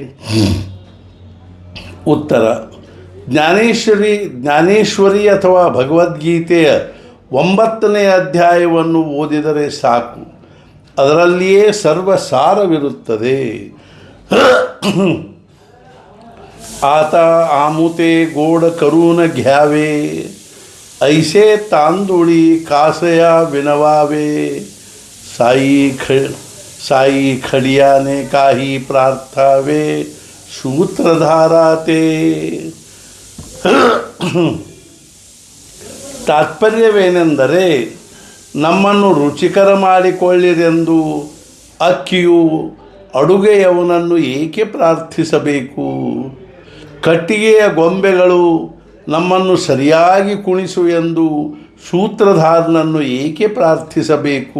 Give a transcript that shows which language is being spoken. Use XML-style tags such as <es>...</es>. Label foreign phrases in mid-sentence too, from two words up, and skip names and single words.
<kn>ಉತ್ತರ: ಜ್ಞಾನೇಶ್ವರಿ ಅಥವಾ ಭಗವದ್ಗೀತೆಯ 9ನೇ ಅಧ್ಯಾಯವನ್ನು ಓದಿದರೆ ಸಾಕು. ಅದರಲ್ಲಿಯೇ ಸರ್ವಸಾರವಿರುತ್ತದೆ.</kn> <mr>आत आमुते गोड करुन घ्यावे, ऐसे तांदुळी कासया विनवावे, साई खडियाने काही प्रार्थावे, सूत्रधाराते.</mr> <kn>ತಾತ್ಪರ್ಯವೇನೆಂದರೆ, ನಮ್ಮನ್ನು ರುಚಿಕರ ಮಾಡಿಕೊಳ್ಳಿರೆಂದು ಅಕ್ಕಿಯು ಅಡುಗೆಯವನನ್ನು ಏಕೆ ಪ್ರಾರ್ಥಿಸಬೇಕು? ಕಟ್ಟಿಗೆಯ ಗೊಂಬೆಗಳು ನಮ್ಮನ್ನು ಸರಿಯಾಗಿ ಕುಣಿಸು ಎಂದು ಸೂತ್ರಧಾರನನ್ನು ಏಕೆ ಪ್ರಾರ್ಥಿಸಬೇಕು?</kn>